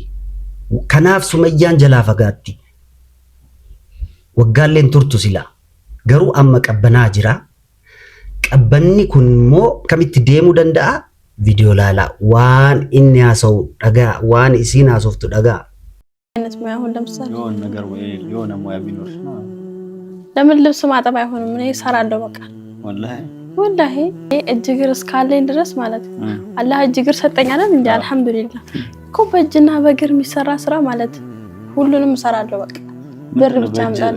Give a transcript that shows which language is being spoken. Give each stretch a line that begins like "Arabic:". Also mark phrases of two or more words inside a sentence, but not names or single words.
Oromo: Kanaaf Sumayyaan jalaa fagaatti. Waggaalleen turtu sila. Garuu amma qabbanaa jira. Qabbanni kun immoo kamitti deemuu danda'a? Viidiyoo laalaa. Waan inni haasa'u dhagaa. Waan isiin haasoftu dhagaa.
Amharic: የሆነ ነገር ወይ የሆነ ሙያ ቢኖር ለምን ልብስ ማጠብ አይሆንም? እኔ እሰራለሁ በቃ ወላሂ እጅግር እስካለኝ ድረስ ማለት አላህ እጅግር ሰጠኝ አይደል እንዴ? አልহামዱሊላህ እኮ በእጅና በእግር የሚሰራ ስራ ማለት ሁሉንም እሰራለሁ በቃ ብር ብቻ አምጣለሁ።